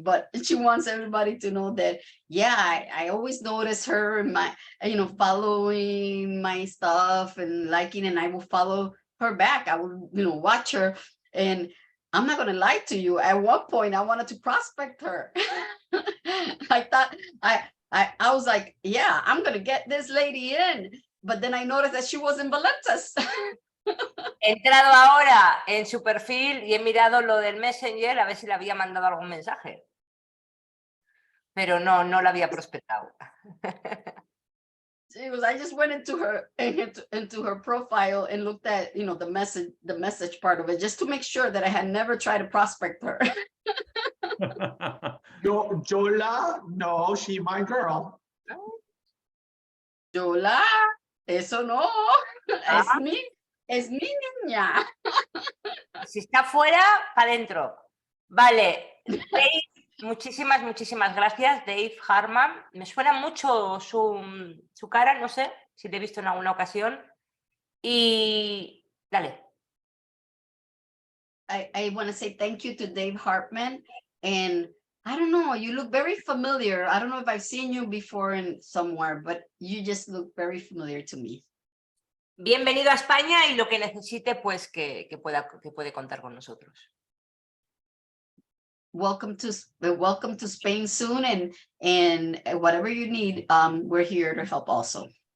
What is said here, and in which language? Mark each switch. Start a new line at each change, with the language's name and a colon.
English: But she wants everybody to know that, yeah, I always notice her and my, following my stuff and liking, and I will follow her back. I will, watch her. And I'm not gonna lie to you. At one point, I wanted to prospect her. I thought I was like, yeah, I'm gonna get this lady in. But then I noticed that she was in Valentis.
Spanish: He entrado ahora en su perfil y he mirado lo del Messenger a ver si le había mandado algún mensaje. Pero no la había prospectado.
English: I just went into her profile and looked at, the message part of it, just to make sure that I had never tried to prospect her. Yola, no, she my girl.
Spanish: Yola, eso no, es mi niña. Si está fuera, para adentro. Vale, Dave, muchísimas gracias, Dave Harman. Me suena mucho su cara, no sé si te he visto en alguna ocasión. Y dale.
English: I want to say thank you to Dave Hartman, and I don't know, you look very familiar. I don't know if I've seen you before in somewhere, but you just look very familiar to me.
Spanish: Bienvenido a España y lo que necesite, pues que puede contar con nosotros.
English: Welcome to Spain soon, and whatever you need, we're here to help also.